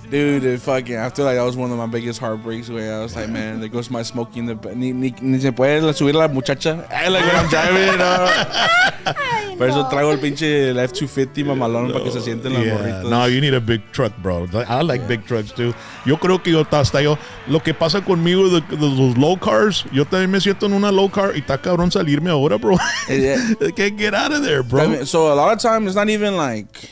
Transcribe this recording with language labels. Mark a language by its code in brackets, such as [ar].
[en] Dude, I feel like that was one of my biggest heartbreaks, güey. I was like, man, there goes my Smokey in the... [es] Ni se puede subir la muchacha. [en] Like when I'm driving, you know. [es] Por eso traigo el pinche F-250 mamalón para que se sienten las morritas. [en] No, you need a big truck, bro. I like big trucks, too. [es] Yo creo que hasta yo... Lo que pasa conmigo de los low cars, yo también me siento en una low car y está cabrón salirme ahora, bro. [en] Yeah. I can't get out of there, bro. I mean, so a lot of times it's not even like...